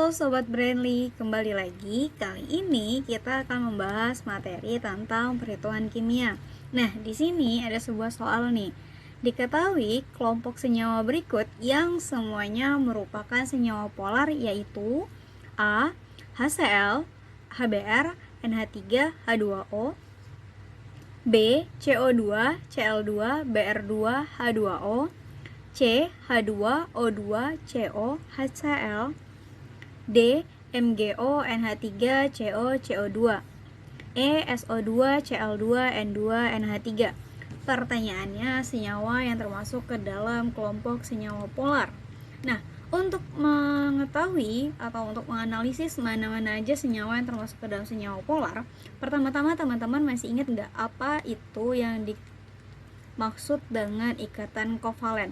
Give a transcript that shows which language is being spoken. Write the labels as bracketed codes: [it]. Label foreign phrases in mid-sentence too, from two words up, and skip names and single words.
[id] Sobat Brandly, kembali lagi. Kali ini kita akan membahas materi tentang perhitungan kimia. Nah, di sini ada sebuah soal nih. Diketahui kelompok senyawa berikut yang semuanya merupakan senyawa polar yaitu A. HCl, HBr, NH3, H2O, B. CO2, Cl2, Br2, H2O, C. H2O2, CO, HCl, D. MgO, NH3, CO, CO2, E. SO2, Cl2, N2, NH3. Pertanyaannya, senyawa yang termasuk ke dalam kelompok senyawa polar. Nah, untuk mengetahui atau untuk menganalisis mana-mana aja senyawa yang termasuk ke dalam senyawa polar, pertama-tama teman-teman masih ingat nggak apa itu yang dimaksud dengan ikatan kovalen?